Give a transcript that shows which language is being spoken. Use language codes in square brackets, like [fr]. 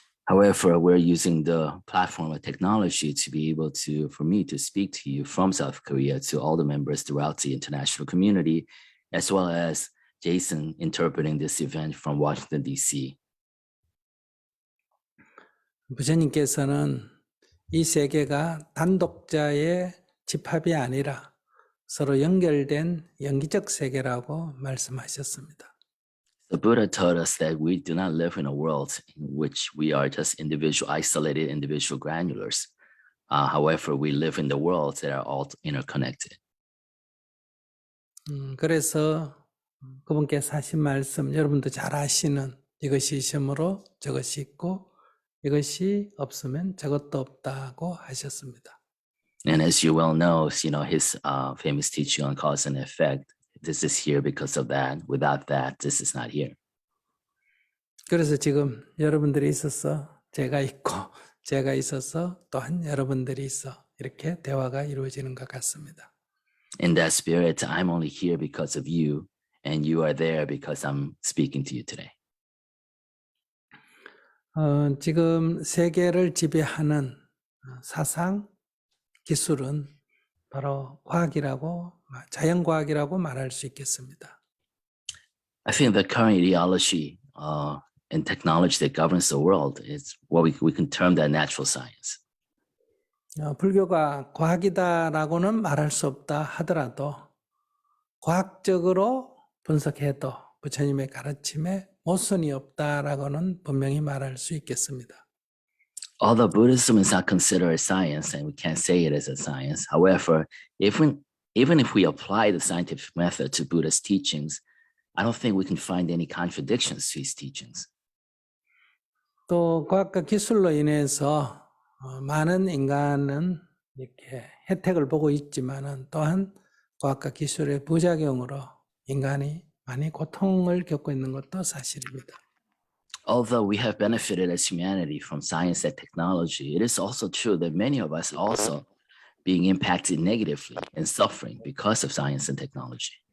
[en] However, we're using the platform of technology to be able to, for me to speak to you from South Korea to all the members throughout the international community, as well as Jason interpreting this event from Washington, D.C. [ko] 부처님께서는 이 세계가 단독자의 집합이 아니라 서로 연결된 영기적 세계라고 말씀하셨습니다. [en] The Buddha told us that we do not live in a world in which we are just individual, isolated individual granulars. However, we live in the worlds that are all interconnected. [ko] 그래서 그분께서 하신 말씀 여러분도 잘 아시는 이것이 있으므로 저것이 있고 이것이 없으면 저것도 없다고 하셨습니다. [en] And as you well know, his famous teaching on cause and effect. This is here because of that. Without that, this is not here. [ko] 그래서 지금 여러분들이 있어서 제가 있고 제가 있어서 또한 여러분들이 있어 이렇게 대화가 이루어지는 것 같습니다. [en] In that spirit, I'm only here because of you, and you are there because I'm speaking to you today. [ko] 지금 세계를 지배하는 사상, 기술은 바로 과학이라고 자연과학이라고 말할 수 있겠습니다. [en] I think the current ideology and technology that governs the world is what we can term that natural science. [ko] 불교가 과학이다라고는 말할 수 없다 하더라도 과학적으로 분석해도 부처님의 가르침에 모순이 없다라고는 분명히 말할 수 있겠습니다. [en] Although Buddhism is not considered a science, and we can't say it as a science, however, even if we apply the scientific method to Buddha's teachings, I don't think we can find any contradictions to his teachings. [ko] 또 과학과 기술로 인해서 많은 인간은 이렇게 혜택을 보고 있지만은 또한 과학과 기술의 부작용으로 인간이 많이 고통을 겪고 있는 것도 사실입니다. [en] Although we have benefited as humanity from science and technology, it is also true that many of us are also being impacted negatively and suffering because of science and technology.